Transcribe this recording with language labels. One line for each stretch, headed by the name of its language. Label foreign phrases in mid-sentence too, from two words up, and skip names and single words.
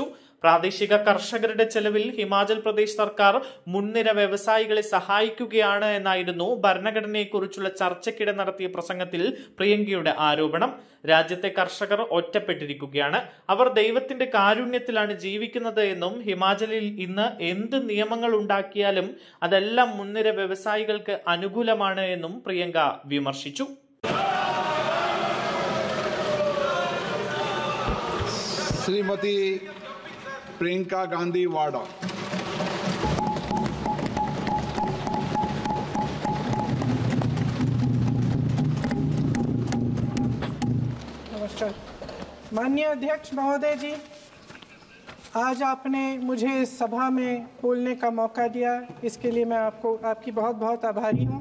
Malayalam: പ്രാദേശിക കർഷകരുടെ ചെലവിൽ ഹിമാചൽ പ്രദേശ് സർക്കാർ മുൻനിര വ്യവസായികളെ സഹായിക്കുകയാണ് എന്നായിരുന്നു ഭരണഘടനയെക്കുറിച്ചുള്ള ചർച്ചയ്ക്കിടെ നടത്തിയ പ്രസംഗത്തിൽ പ്രിയങ്കയുടെ ആരോപണം. രാജ്യത്തെ കർഷകർ ഒറ്റപ്പെട്ടിരിക്കുകയാണ്, അവർ ദൈവത്തിന്റെ കാരുണ്യത്തിലാണ് ജീവിക്കുന്നത് എന്നും ഹിമാചലിൽ ഇന്ന് എന്ത് നിയമങ്ങൾ ഉണ്ടാക്കിയാലും അതെല്ലാം മുൻനിര വ്യവസായികൾക്ക് അനുകൂലമാണ് എന്നും പ്രിയങ്ക വിമർശിച്ചു.
Hindi: श्रीमती प्रियंका गांधी वाड्रा। नमस्कार माननीय अध्यक्ष महोदय जी, आज आपने मुझे इस सभा में बोलने का मौका दिया, इसके लिए मैं आपकी बहुत बहुत आभारी हूँ।